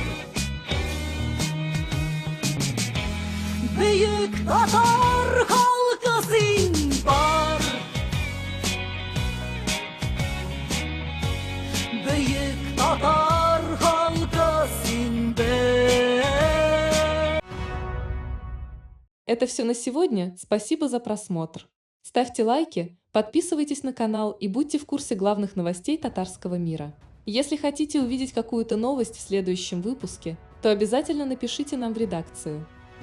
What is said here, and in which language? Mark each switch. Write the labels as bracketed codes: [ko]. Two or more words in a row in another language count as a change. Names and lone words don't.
[tt] Бөек татар халкы син бар, бөек татар халкы син бер. [ru] Это все на сегодня, спасибо за просмотр. Ставьте лайки, подписывайтесь на канал и будьте в курсе главных новостей татарского мира. Если хотите увидеть какую-то новость в следующем выпуске, то обязательно напишите нам в редакцию.